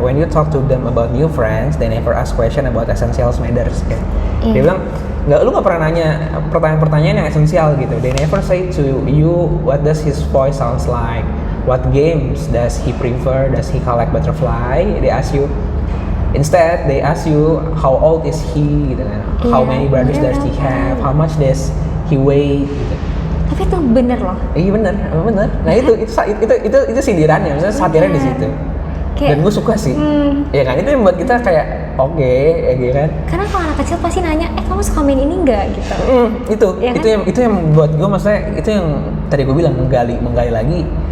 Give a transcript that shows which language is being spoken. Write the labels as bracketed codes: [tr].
[en] When you talk to them about new friends, they never ask question about essential matters. [id] Kan? Dia bilang, lu nggak pernah nanya pertanyaan-pertanyaan yang esensial gitu. [en] They never say to you, what does his voice sounds like? What games does he prefer? Does he collect butterfly? They ask you. Instead, they ask you, how old is he? [id] Gitu kan? [en] How many brothers does he have? How much does he weigh? Gitu. [id] Tapi itu bener loh. Iya bener. Nah itu sindirannya, maksudnya satirnya di situ. Dan gue suka sih. Ya kan, itu yang buat kita kayak oke, ya gitu kan. Karena kalau anak kecil pasti nanya, kamu suka main ini enggak gitu. Itu yang buat gue, maksudnya itu yang tadi gue bilang menggali lagi.